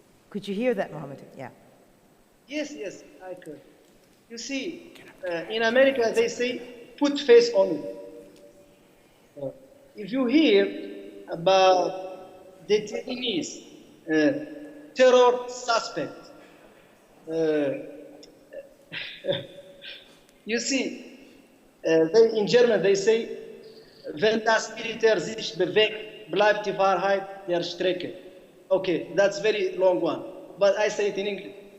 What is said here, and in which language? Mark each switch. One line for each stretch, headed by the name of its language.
English: Could you hear that, Mohamedou? Yeah. Yes, I could. You see, in America they say, put face on it. If you hear about detainees, terror suspects, you see, in German they say,
German: wenn das Militär sich bewegt, bleibt die Wahrheit der Strecke.
English: Okay, that's very long one, but I say it in English.